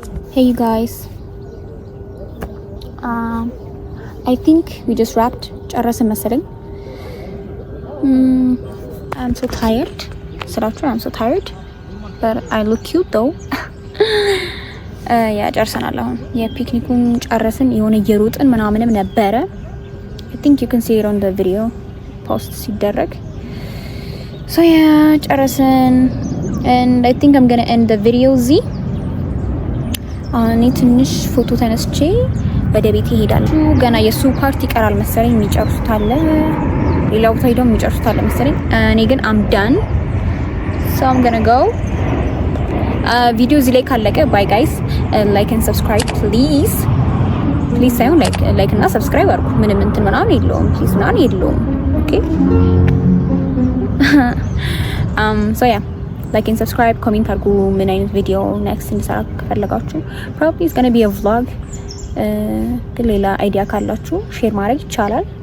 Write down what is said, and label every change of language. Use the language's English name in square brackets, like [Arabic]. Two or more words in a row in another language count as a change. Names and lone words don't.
[English] Hey you guys. I think we just wrapped. [Amharic] ጨረስን መሰለኝ። [English] I'm so tired. I'm so tired. But I look cute though. [Amharic] ያ ጨርሰናል። አሁን የፒክኒኩን ጨረስን። የሆነ እየሮጥን ምናምንም ነበረ። [English] I think you can see it on the video post [Amharic] ሲደረግ። [English] So yeah [Amharic] ጨረስን [English] and I think I'm gonna end the video [Amharic] እዚህ። እኔ ትንሽ ፎቶ ተነስቼ ወደ ቤት ይሄዳል። ገና የሱ ፓርቲ ይቀራል መሰለኝ የሚጨርሱት አለ። ሌላ ቦታ ሄደው የሚጨርሱት አለ መሰለኝ። እኔ ግን [English] I'm done. So I'm gonna go. [Amharic] ቪዲዮ እዚህ ላይ ካለቀ [English] bye guys like and subscribe please [Amharic] ሳይሆን ላይክ እና ሰብስክራይብ አድርጉ። ምንም እንትን ምናምን የለውም ፕሊዝ ምናምን የለውም። ኦኬ [English] so yeah like and subscribe comment [Amharic] አድርጉ ምን አይነት ቪዲዮ ኔክስት እንድሰራ ከፈለጋችሁ። [English] probably it's gonna be a vlog [Amharic] ግን ሌላ አይዲያ ካላችሁ ሼር ማድረግ ይቻላል።